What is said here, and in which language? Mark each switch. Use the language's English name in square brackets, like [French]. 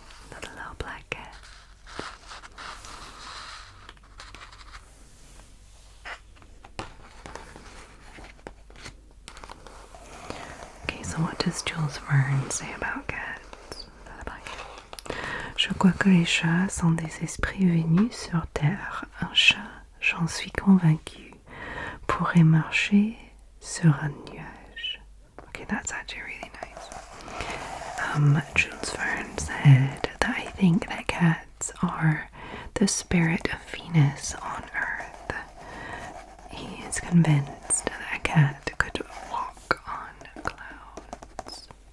[English] Another little black cat. Okay, so what does Jules Verne say about cats? [French] Je crois que les chats sont des esprits venus sur terre. Un chat, j'en suis convaincu, pourrait marcher sur un nuage. [English] Okay, that's actually really nice. Jules Verne said that I think that cats are the spirit of Venus on Earth. He is convinced that a cat could walk on clouds.